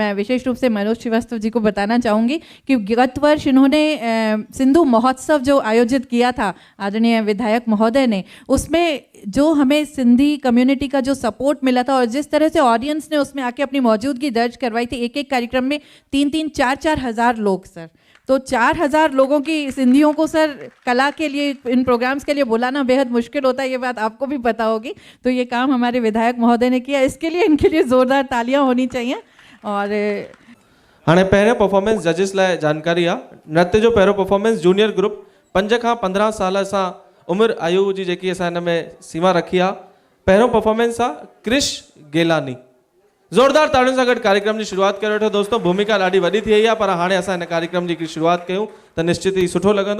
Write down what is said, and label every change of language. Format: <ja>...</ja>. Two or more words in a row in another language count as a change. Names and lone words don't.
<hi>मैं विशेष रूप से मनोज श्रीवास्तव जी को बताना चाहूँगी कि गत वर्ष इन्होंने सिंधु महोत्सव जो आयोजित किया था आदरणीय विधायक महोदय ने, उसमें जो हमें सिंधी कम्युनिटी का जो सपोर्ट मिला था और जिस तरह से ऑडियंस ने उसमें आके अपनी मौजूदगी दर्ज करवाई थी, एक एक कार्यक्रम में 3-3, 4-4 हज़ार लोग सर, तो 4,000 लोगों की सिंधियों को सर कला के लिए, इन प्रोग्राम्स के लिए बुलाना बेहद मुश्किल होता है, ये बात आपको भी पता होगी। तो ये काम हमारे विधायक महोदय ने किया, इसके लिए इनके लिए ज़ोरदार तालियां होनी चाहिए। और</hi> <sd>हाँ पहिरियों परफॉर्मेंस जजिस लाइ जानकारी आहे। नृत्य जो पहिरियों परफॉर्मेंस</sd> <en>junior group</en> <sd>5 खां 15 साल सां उम्र आयु जी जेकी असां हिन में सीमा रखी आहे। पहिरियों परफॉर्मेंस आहे क्रिश गेलानी। ज़ोरदार ताड़ियुनि सां गॾु कार्यक्रम की शुरुआत करे वठो दोस्तों। भूमिका ॾाढी वॾी थी वई आहे पर हाणे असां हिन कार्यक्रम जी शुरुआत कयूं त निश्चित ही सुठो लॻंदो।</sd>